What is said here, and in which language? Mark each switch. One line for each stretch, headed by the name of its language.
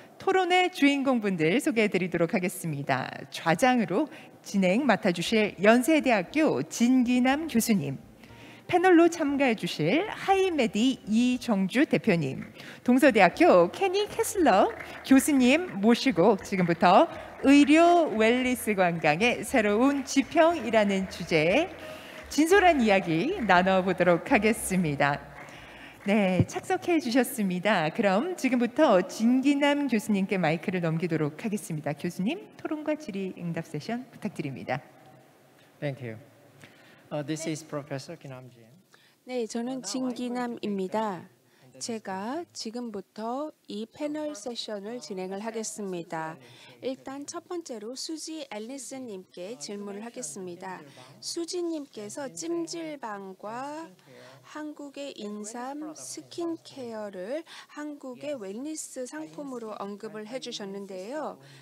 Korean: 토론의 주인공분들 소개해드리도록 하겠습니다. 좌장으로 진행 맡아주실 연세대학교 진기남 교수님, 패널로 참가해 주실 하이메디 이정주 대표님, 동서대학교 케니 캐슬러 교수님 모시고 지금부터 의료 웰니스 관광의 새로운 지평이라는 주제에 진솔한 이야기 나눠보도록 하겠습니다. 네, 착석해 주셨습니다. 그럼 지금부터 진기남 교수님께 마이크를 넘기도록 하겠습니다. 교수님, 토론과 질의응답 세션 부탁드립니다.
English: Thank you. This is Professor Kinamjin.
Korean: 네, 저는 진기남입니다. 제가 지금부터 이 패널 세션을 진행을 하겠습니다. 일단 첫 번째로 수지 앨리스님께 질문을 하겠습니다. 수지님께서 찜질방과 한국의 인삼 스킨케어를 한국의 웰니스 상품으로 언급을 해주셨는데요.